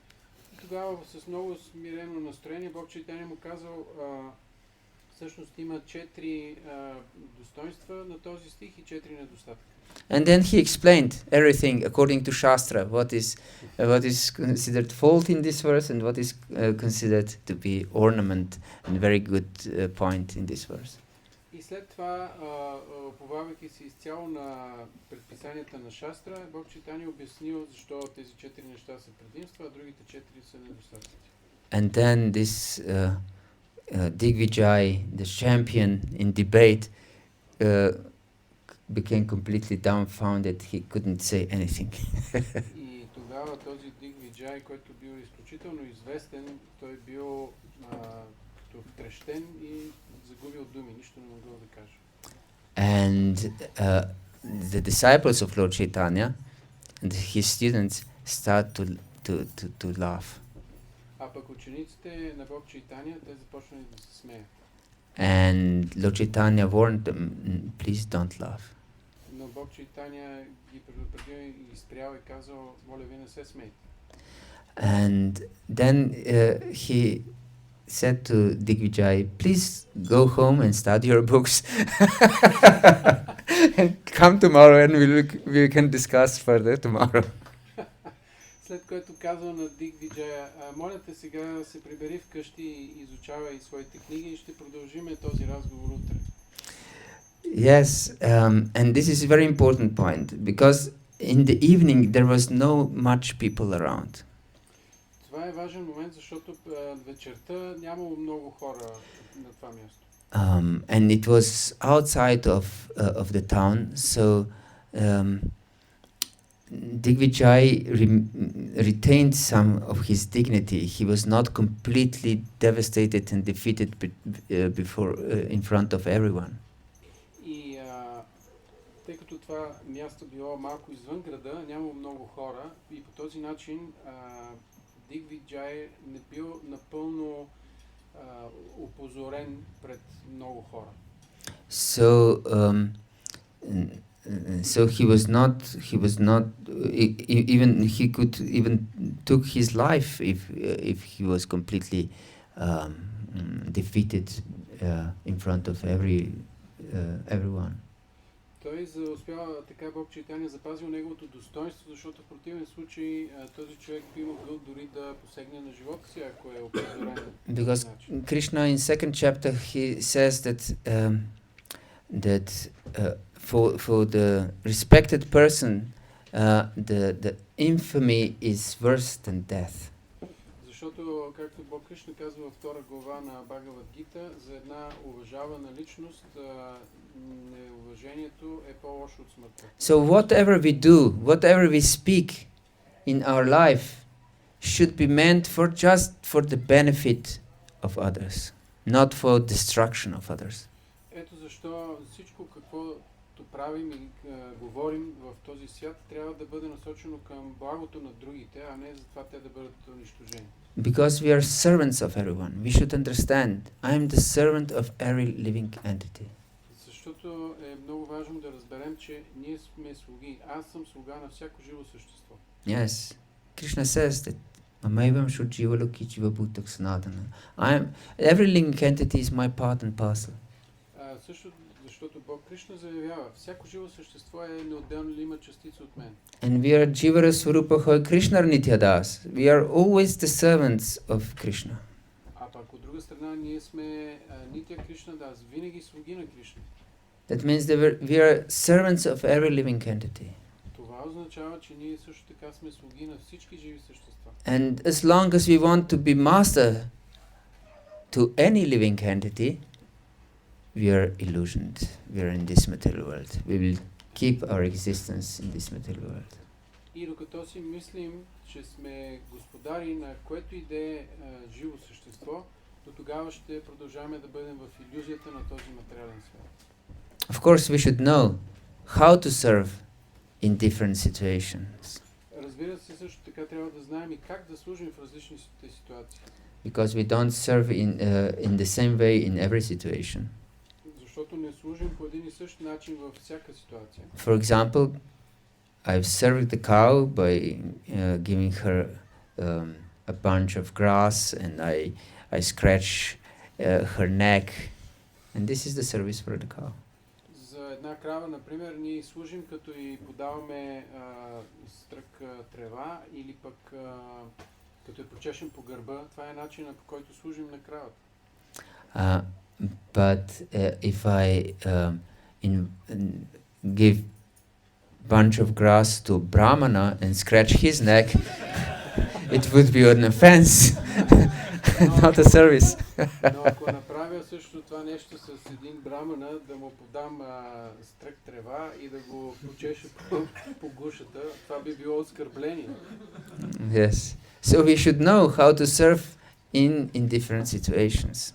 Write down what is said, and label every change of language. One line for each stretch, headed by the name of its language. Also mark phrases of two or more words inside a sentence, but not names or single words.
Bulgarian: Тогава с много смирено настроение Бог Чайтания му казал, всъщност има 4 достоинства на този стих и 4 недостатъка.
English: And then he explained everything according to Shastra, what is considered fault in this verse and what is considered to be ornament and very good point in this verse.
Bulgarian: И след това, уповавайки се изцяло на предписанията на Шастра, Бог Чайтания обяснил защо тези 4 неща са предимства, а другите 4 са недостатъци.
English: And then this Digvijay, the champion in debate, became completely dumbfounded. He couldn't say anything.
Bulgarian: И тогава този Дигвиджай, който бил изключително известен, той бил като втрещен и загубил думи, нищо не могъл да каже.
English: And the disciples of Lord Chaitanya and his students start to laugh.
Bulgarian: А пък учениците на Бог Чайтания, те започнали да се смеят.
English: And Lord Chaitanya warned them, please don't laugh.
Bulgarian: Но Бог Чайтания ги предупредил и ги спрял и казал, моля ви не се смейте.
English: And then he said to Digvijay, please go home and study your books. And come tomorrow and we can discuss further tomorrow.
Bulgarian: След което казал на Дигвиджая, моля те сега се прибери вкъщи и изучавай своите книги и ще продължиме този разговор утре.
English: Yes, and this is a very important point, because in the evening there was no much people around.
Bulgarian: Това е важен момент, защото вечерта нямало много хора на това място.
English: And it was outside of the town, so Digvijay retained some of his dignity. He was not completely devastated and defeated in front of everyone.
Bulgarian: И тъй като това място било малко извън града, нямало много хора и по този начин Дигвиджай не бил напълно опозорен пред много хора.
English: So he was not even, he could even took his life if he was completely defeated in front of everyone.
Bulgarian: той успява така Бог Чайтания запазил неговото достоинство, защото в противен случай този човек би могъл дори да посегне на живота си, ако е опозорен.
English: Because Krishna in second chapter he says that for the respected person the infamy is worse than death.
Bulgarian: Защото, както Бог Кришна казва във втора глава на Бхагават-гита, за една уважавана личност неуважението е по-лошо от смъртта.
English: So whatever we do, whatever we speak in our life should be meant for just for the benefit of others, not for destruction of others.
Bulgarian: Ето защо всичко каквото правим и говорим в този свят трябва да бъде насочено към благото на другите, а не за това те да бъдат унищожени.
English: Because we are servants of everyone, we should understand, I am the servant of every living entity.
Bulgarian: Защото е много важно да разберем, че ние сме слуги. Аз съм слуга на всяко живо същество.
English: Yes, Krishna says that
Sanskrit: ममैवांशो जीवलोके जीवभूतः सनातनः.
English: Every living entity is my part and parcel.
Bulgarian: Също защото Бог Кришна заявява, всяко живо същество е неотделна частица от мен.
English: And we are
Bangla: জীবের স্বরূপ হয় কৃষ্ণের নিত্যদাস.
English: We are always the servants of Krishna.
Bulgarian: А пак от друга страна ние сме
Bangla: নিত্য কৃষ্ণ দাস,
Bulgarian: винаги слуги на Кришна.
English: That means that we are servants of every living entity.
Bulgarian: Това означава, че ние също така сме слуги на всички живи същества.
English: And as long as we want to be master to any living entity, we are illusioned. We are in this material world. We will keep our existence in this material world.
Bulgarian: И докато си мислим, че сме господари на което и да е живо същество, до тогава ще продължаваме да бъдем в илюзията на този материален свят.
English: Of course, we should know how to serve in different situations.
Bulgarian: Разбира се, също така трябва да знаем и как да служим в различни ситуации.
English: Because we don't serve in the same way in every situation.
Bulgarian: Защото не служим по един и същ начин във всяка ситуация.
English: For example, I've served the cow by giving her a bunch of grass, and I scratch her neck, and this is the service for the cow.
Bulgarian: За една крава, например, ние служим като и подаваме стрък трева или пък като я почешем по гърба. Това е начинът, по който служим на кравата.
English: But if I give bunch of grass to Brahmana and scratch his neck, it would be an offense, not a service.
Bulgarian: Но ако направя също това нещо с един брамана, да му подам стрък трева и да го почеша по гушата, това би било оскърбление.
English: Yes. So we should know how to serve in different situations.